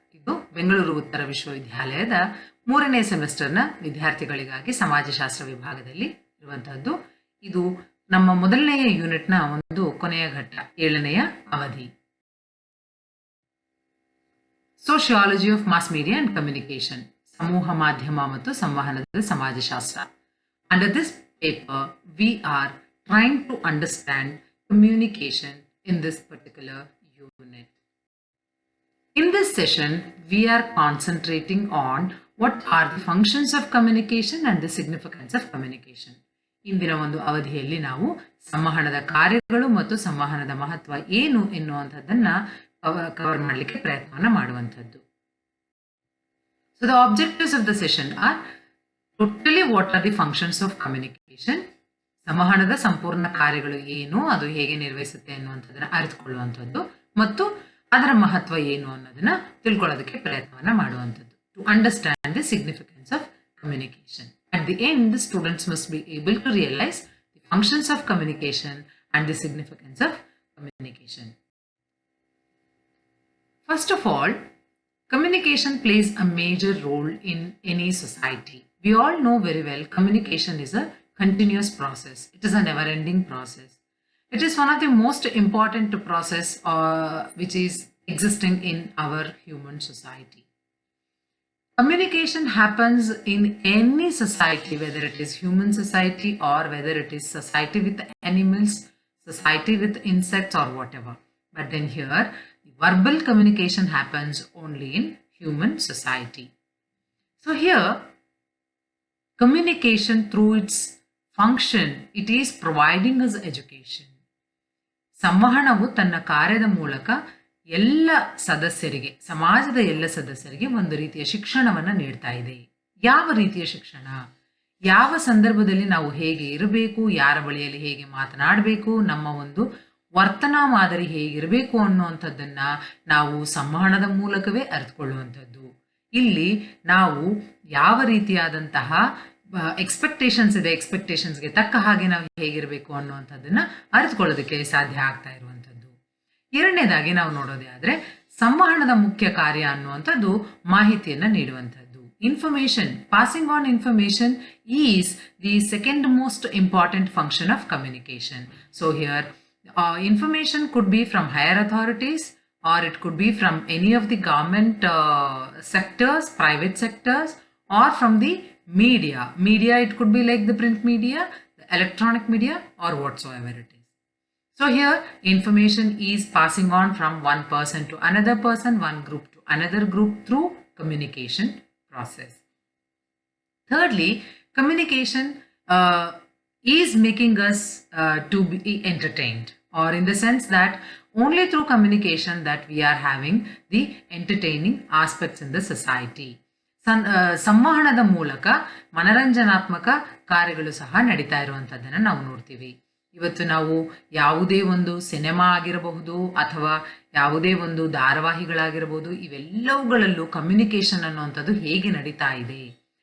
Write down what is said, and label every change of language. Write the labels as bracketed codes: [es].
[kn] ಇದು ಬೆಂಗಳೂರು ಉತ್ತರ ವಿಶ್ವವಿದ್ಯಾಲಯದ 3ನೇ ಸೆಮಿಸ್ಟರ್ನ ವಿದ್ಯಾರ್ಥಿಗಳಿಗಾಗಿ ಸಮಾಜಶಾಸ್ತ್ರ ವಿಭಾಗದಲ್ಲಿ ಇರುವಂತಹದ್ದು. ಇದು ನಮ್ಮ ಮೊದಲನೆಯ ಯೂನಿಟ್ನ ಒಂದು ಕೊನೆಯ ಘಟ್ಟ, 7ನೆಯ ಅವಧಿ. [en] sociology of mass media and communication, [kn] ಸಮೂಹ ಮಾಧ್ಯಮ ಮತ್ತು ಸಂವಹನದ ಸಮಾಜಶಾಸ್ತ್ರ. [en] Under this paper we are trying to understand communication in this particular unit. In this session we are concentrating on what are the functions of communication and the significance of communication. ಇಂದಿನ ಒಂದು ಅವಧಿಯಲ್ಲಿ ನಾವು ಸಂವಹನದ ಕಾರ್ಯಗಳು ಮತ್ತು ಸಂವಹನದ ಮಹತ್ವ ಏನು ಎನ್ನುವಂಥದ್ದನ್ನ ಕವರ್ ಮಾಡಲಿಕ್ಕೆ ಪ್ರಯತ್ನವನ್ನ ಮಾಡುವಂಥದ್ದು. So the objectives of the session are totally what are the functions of communication, [kn] ಸಂವಹನದ ಸಂಪೂರ್ಣ ಕಾರ್ಯಗಳು ಏನು, ಅದು ಹೇಗೆ ನಿರ್ವಹಿಸುತ್ತೆ ಅನ್ನುವಂಥದ್ದನ್ನ ಅರಿತುಕೊಳ್ಳುವಂಥದ್ದು ಮತ್ತು ಅದರ ಮಹತ್ವ ಏನು ಅನ್ನೋದನ್ನ ತಿಳ್ಕೊಳ್ಳೋದಕ್ಕೆ ಪ್ರಯತ್ನವನ್ನ ಮಾಡುವಂಥದ್ದು. [en] To understand the significance of communication. At the end, the students must be able to realize the functions of communication and the significance of communication. First of all, communication plays a major role in any society. We all know very well communication is a continuous process. It is a never-ending process. It is one of the most important process which is existing in our human society. Communication happens in any society, whether it is human society or whether it is society with animals, society with insects or whatever. But then here, verbal communication happens only in human society. So here, communication through its function, it is providing us education. [kn] ಸಂವಹನವು ತನ್ನ ಕಾರ್ಯದ ಮೂಲಕ ಎಲ್ಲ ಸದಸ್ಯರಿಗೆ, ಸಮಾಜದ ಎಲ್ಲ ಸದಸ್ಯರಿಗೆ ಒಂದು ರೀತಿಯ ಶಿಕ್ಷಣವನ್ನು ನೀಡ್ತಾ ಇದೆ. ಯಾವ ರೀತಿಯ ಶಿಕ್ಷಣ? ಯಾವ ಸಂದರ್ಭದಲ್ಲಿ ನಾವು ಹೇಗೆ ಇರಬೇಕು, ಯಾರ ಬಳಿಯಲ್ಲಿ ಹೇಗೆ ಮಾತನಾಡಬೇಕು, ನಮ್ಮ ಒಂದು ವರ್ತನಾ ಮಾದರಿ ಹೇಗಿರಬೇಕು ಅನ್ನುವಂಥದ್ದನ್ನ ನಾವು ಸಂವಹನದ ಮೂಲಕವೇ ಅರಿತುಕೊಳ್ಳುವಂಥದ್ದು. ಇಲ್ಲಿ ನಾವು ಯಾವ ರೀತಿಯಾದಂತಹ ಎಕ್ಸ್ಪೆಕ್ಟೇಷನ್ಸ್ ಇದೆ, ಎಕ್ಸ್ಪೆಕ್ಟೇಷನ್ಸ್ಗೆ ತಕ್ಕ ಹಾಗೆ ನಾವು ಹೇಗಿರಬೇಕು ಅನ್ನುವಂಥದ್ದನ್ನ ಅರಿತುಕೊಳ್ಳೋದಕ್ಕೆ ಸಾಧ್ಯ ಆಗ್ತಾ ಇರುವಂಥದ್ದು. ಎರಡನೇದಾಗಿ ನಾವು ನೋಡೋದೇ ಆದ್ರೆ ಸಂವಹನದ ಮುಖ್ಯ ಕಾರ್ಯ ಅನ್ನುವಂಥದ್ದು ಮಾಹಿತಿಯನ್ನ ನೀಡುವಂಥದ್ದು. [en] Information, passing on information is the second most important function of communication. So here information could be from higher authorities or it could be from any of the government sectors, private sectors, or from the media. It could be like the print media, the electronic media, or whatsoever it is. So here information is passing on from one person to another person, one group to another group through communication process. Thirdly, communication is making us to be entertained, or in the sense that only through communication that we are having the entertaining aspects in the society. [kn] ಸಂವಹನದ ಮೂಲಕ ಮನರಂಜನಾತ್ಮಕ ಕಾರ್ಯಗಳು ಸಹ ನಡೀತಾ ಇರುವಂತದ್ದನ್ನ ನಾವು ನೋಡ್ತೀವಿ. ಇವತ್ತು ನಾವು ಯಾವುದೇ ಒಂದು ಸಿನಿಮಾ ಆಗಿರಬಹುದು ಅಥವಾ ಯಾವುದೇ ಒಂದು ಧಾರಾವಾಹಿಗಳಾಗಿರಬಹುದು, ಇವೆಲ್ಲವುಗಳಲ್ಲೂ ಕಮ್ಯುನಿಕೇಶನ್ ಅನ್ನುವಂಥದ್ದು ಹೇಗೆ ನಡೀತಾ ಇದೆ.